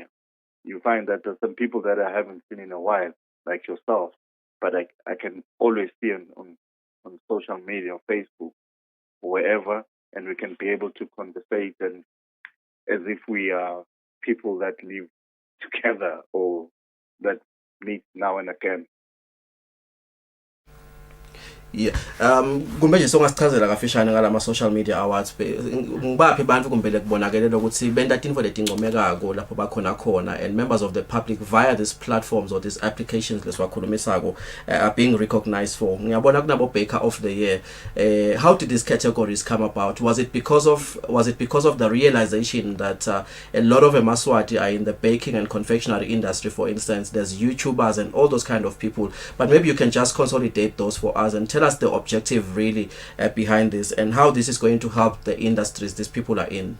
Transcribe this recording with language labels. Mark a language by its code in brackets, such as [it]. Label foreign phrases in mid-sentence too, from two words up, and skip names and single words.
[en] You find that there's some people that I haven't seen in a while, like yourself, but I can always see on social media, or Facebook, or wherever, and we can be able to conversate and as if we are people that live together or that meet now and again. Yeah. [ss] Kumbe nje songasichazela kafishane ngalama [en] social media awards [ss] ngibaphi abantu kumbe kubonakele ukuthi benta tinfo letingomekako lapho bakhona khona, [en] and members of the public via these platforms or these applications leswakhulumisako are being recognized for. [ss] Ngiyabona kunabo Baker of the Year. [en] How did these categories come about? Was it because of the realization that a lot of Emaswati are in the baking and confectionery industry? For instance, there's YouTubers and all those kind of people, but maybe you can just consolidate those for us and tell us the objective really behind this and how this is going to help the industries these people are in.